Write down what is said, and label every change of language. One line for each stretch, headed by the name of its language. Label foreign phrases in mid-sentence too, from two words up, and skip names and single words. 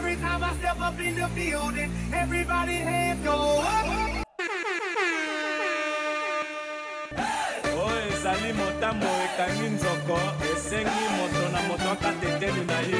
English: time I step up in the building, everybody hands go up.
Lingala: ezali motamo ekangi nzoko esengi moto na moto akateteli na ye.